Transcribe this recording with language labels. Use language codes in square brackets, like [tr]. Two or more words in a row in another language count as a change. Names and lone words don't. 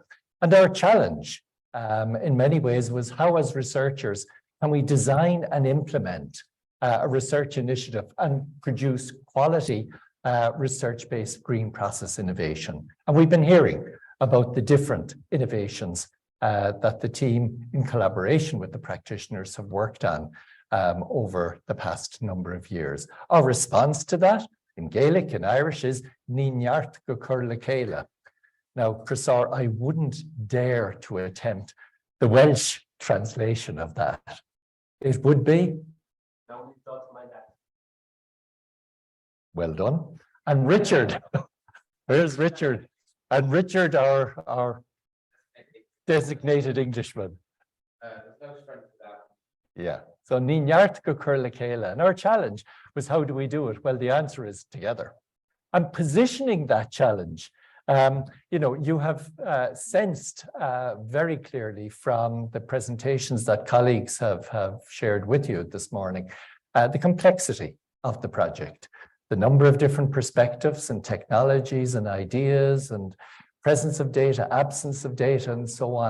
[en] And our challenge in many ways was how, as researchers, can we design and implement a research initiative and produce quality research-based green process innovation. And we've been hearing about the different innovations that the team in collaboration with the practitioners have worked on over the past number of years. Our response to that in Gaelic and Irish is [ga] Ní neart go cur le céile. [en] Now, Prisor, I wouldn't dare to attempt the Welsh translation of that. It would be? Well done. And Richard, where's Richard? And Richard, our designated Englishman. Yeah, so [ga] Ní neart go cur le céile. [en] And our challenge was, how do we do it? Well, the answer is together. And positioning that challenge, you have sensed very clearly from the presentations that colleagues have shared with you this morning, the complexity of the project, the number of different perspectives and technologies and ideas and presence of data, absence of data, and so on.